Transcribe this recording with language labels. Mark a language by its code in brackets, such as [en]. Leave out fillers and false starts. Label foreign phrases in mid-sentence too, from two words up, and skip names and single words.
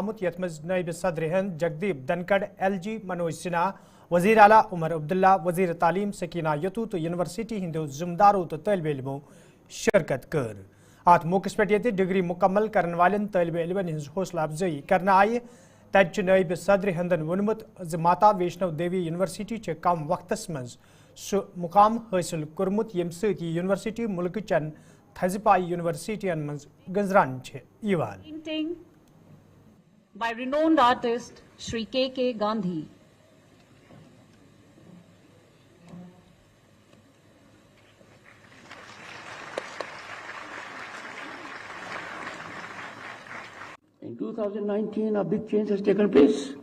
[ks] यथ मज नायब सदर हिंद जगदीप धनखड़ LG मनोज सिन्हा वजीर आला उमर अब्दुल्ला वजीर तालीम सकीना यतू तो यूनिवर्सिटी हिंदो जिम्मेदारों तो तलब इल्मों शिरकत कर आत मौके पे डिग्री मुकम्मल करने वाले तलब इल्मन हिंज हौसला अफजाई करना आई तज नायब सदर हिंदन वोनमुत माता वैष्णो देवी यूनिवर्सिटी चे कम वक्तस मज सु मुकाम हासिल कर्मुत यम सती यूनिवर्सिटी मुल्क चन थजपाई यूनिवर्सिटियन मज गंजरान छे यवान [en] Painting by renowned artist Shri K.K. Gandhi. In 2019, a big change has taken place.